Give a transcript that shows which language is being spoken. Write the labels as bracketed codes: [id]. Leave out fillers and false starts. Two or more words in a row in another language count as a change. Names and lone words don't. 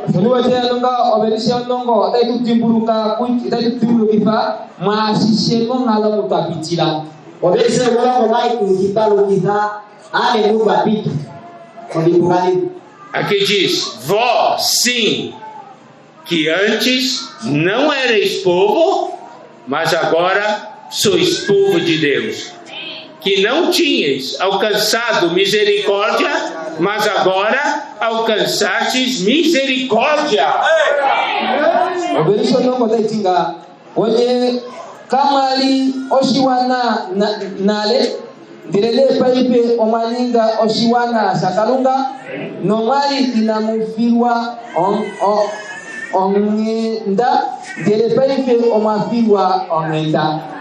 [pt] Aqui diz: vós, sim, que antes não erais povo, mas agora sois povo de Deus. Que não tinhais alcançado misericórdia, mas agora alcançastes misericórdia. [ng] Kamali oshiwana nale direle paipe omalinga oshiwana sakalunga nomali inamufirwa ongenda direle paipe omafirwa ongenda.